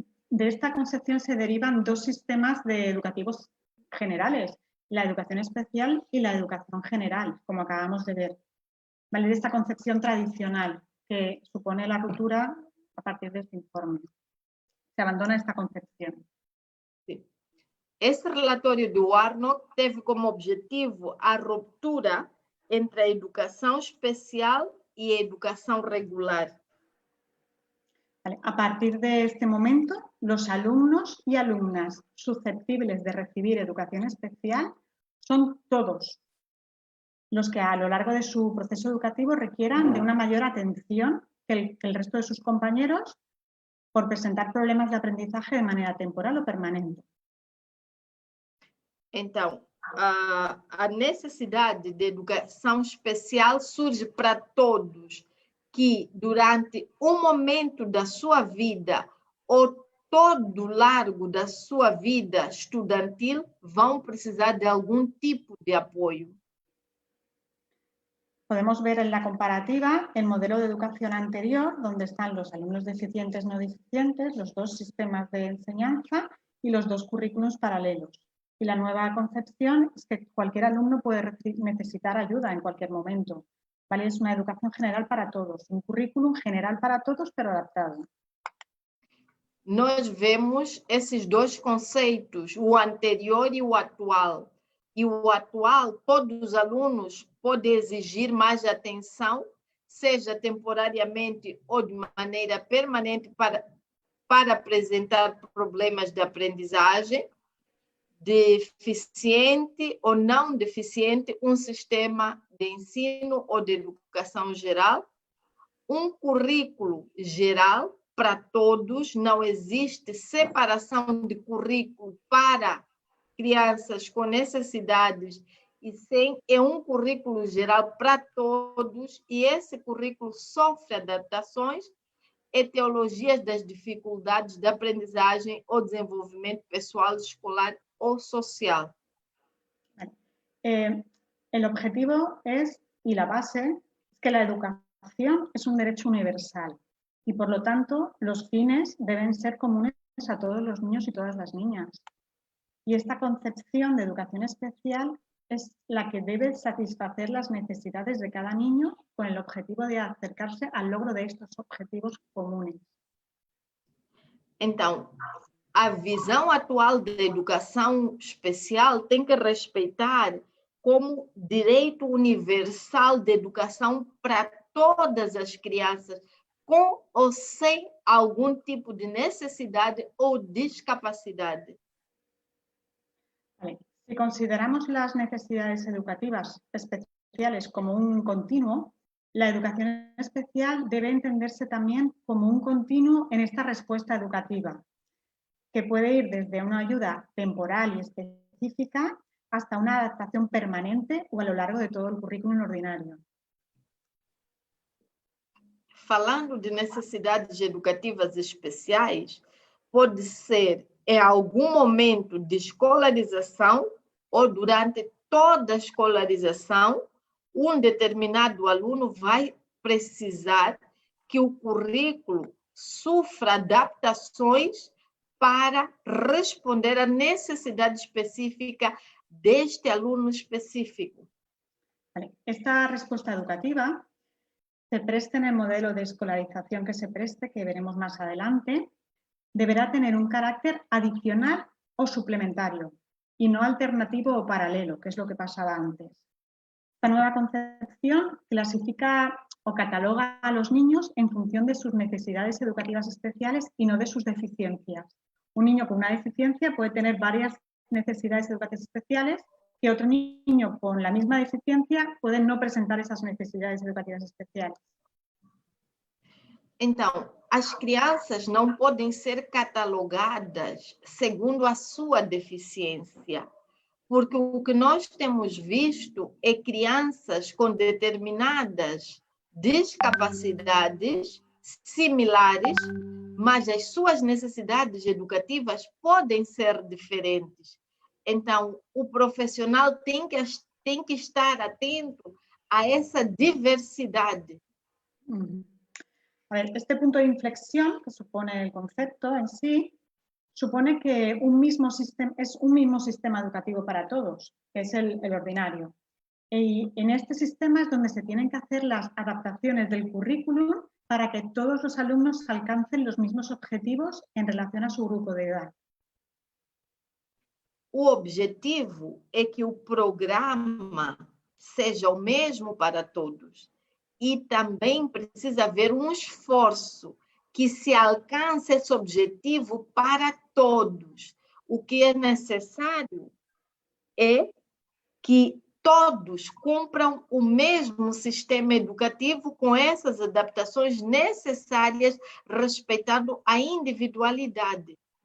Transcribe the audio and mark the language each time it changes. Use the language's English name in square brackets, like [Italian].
[Spanish] De esta concepción se derivan dos sistemas educativos generales, la educación especial y la educación general, como acabamos de ver. Vale, de esta concepción tradicional que supone la ruptura a partir de este informe. Se abandona esta concepción. Sí. [Portuguese] Esse relatório de Warnock teve como objetivo a ruptura entre a educação especial e a educação regular. [Spanish] Vale. A partir de este momento, los alumnos y alumnas susceptibles de recibir educación especial son todos los que a lo largo de su proceso educativo requieran de una mayor atención que el resto de sus compañeros por presentar problemas de aprendizaje de manera temporal o permanente. [Portuguese] Então, a necessidade de educação especial surge para todos que, durante um momento da sua vida ou todo largo da sua vida estudantil, vão precisar de algum tipo de apoio. [Spanish] Podemos ver en la comparativa el modelo de educación anterior, donde están los alumnos deficientes no deficientes, los dos sistemas de enseñanza y los dos currículos paralelos. Y la nueva concepción es que cualquier alumno puede necesitar ayuda en cualquier momento. ¿Vale? Es una educación general para todos, un currículum general para todos, pero adaptado. [Portuguese] Nós vemos esses dois conceitos, o anterior e o atual. E o atual, todos os alunos podem exigir mais atenção, seja temporariamente ou de maneira permanente, para apresentar problemas de aprendizagem, deficiente ou não deficiente, um sistema de ensino ou de educação geral, um currículo geral para todos, não existe separação de currículo para crianças com necessidades, e sim, é um currículo geral para todos, e esse currículo sofre adaptações, etiologias das dificuldades de aprendizagem ou desenvolvimento pessoal, escolar o social. [Spanish] El objetivo es, y la base, es que la educación es un derecho universal y por lo tanto los fines deben ser comunes a todos los niños y todas las niñas. Y esta concepción de educación especial es la que debe satisfacer las necesidades de cada niño con el objetivo de acercarse al logro de estos objetivos comunes. [Portuguese] Então, a visão atual da educação especial tem que respeitar como direito universal de educação para todas as crianças, com ou sem algum tipo de necessidade ou discapacidade. [Spanish] Vale. Si consideramos las necesidades educativas especiales como un continuo, la educación especial debe entenderse también como un continuo en esta respuesta educativa, que puede ir desde una ayuda temporal y específica hasta una adaptación permanente o a lo largo de todo el currículum ordinario. [Portuguese] Falando de necessidades educativas especiais, pode ser em algum momento de escolarização ou durante toda a escolarização, um determinado aluno vai precisar que o currículo sofra adaptações para responder à necessidade específica deste aluno específico. [Spanish] Vale. Esta respuesta educativa se preste en el modelo de escolarización que se preste, que veremos más adelante, deberá tener un carácter adicional o suplementario y no alternativo o paralelo, que es lo que pasaba antes. Esta nueva concepción clasifica o cataloga a los niños en función de sus necesidades educativas especiales y no de sus deficiencias. Un niño con una deficiencia puede tener varias necesidades educativas especiales que otro niño con la misma deficiencia puede no presentar esas necesidades educativas especiales. [Portuguese] Então, as crianças não podem ser catalogadas segundo a sua deficiência, porque o que nós temos visto é crianças com determinadas discapacidades similares, mas as suas necessidades educativas podem ser diferentes. Então, o profissional tem que estar atento a essa diversidade. [Spanish] A ver, este punto de inflexión que supone el concepto en sí, supone que es un mismo sistema educativo para todos, que es el ordinario. Y en este sistema es donde se tienen que hacer las adaptaciones del currículum para que todos los alumnos alcancen los mismos objetivos en relación a su grupo de edad. [Portuguese] O objetivo é que o programa seja o mesmo para todos. E também precisa haver um esforço que se alcance esse objetivo para todos. O que é necessário é que todos cumpram o mesmo sistema educativo com essas adaptações necessárias, respeitando a individualidade.